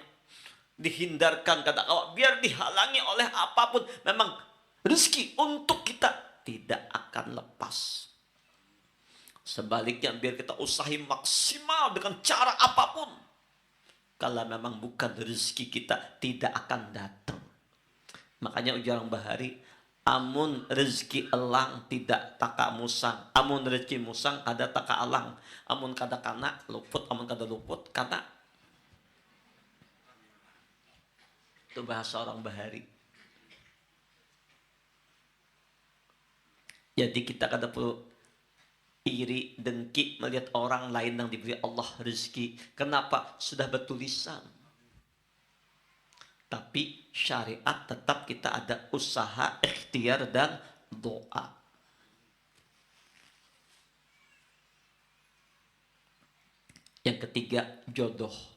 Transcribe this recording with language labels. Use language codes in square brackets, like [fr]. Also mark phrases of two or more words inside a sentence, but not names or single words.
[id] Dihindarkan, kata kau, biar dihalangi oleh apapun. Memang rezeki untuk kita tidak akan lepas. Sebaliknya biar kita usahi maksimal dengan cara apapun. Kalau memang bukan rezeki kita, tidak akan datang. [bjn] Makanya ujar Bahari, amun rezeki elang tidak taka musang, amun rezeki musang kada taka alang, amun kada kana luput, amun kada luput kana. [id] Itu bahasa orang Bahari. [bjn] Jadi kita kada perlu iri, [id] dengki melihat orang lain yang diberi Allah rezeki. Kenapa? Sudah bertulisan. Tapi syariat tetap kita ada usaha, ikhtiar, dan doa. Yang ketiga, jodoh.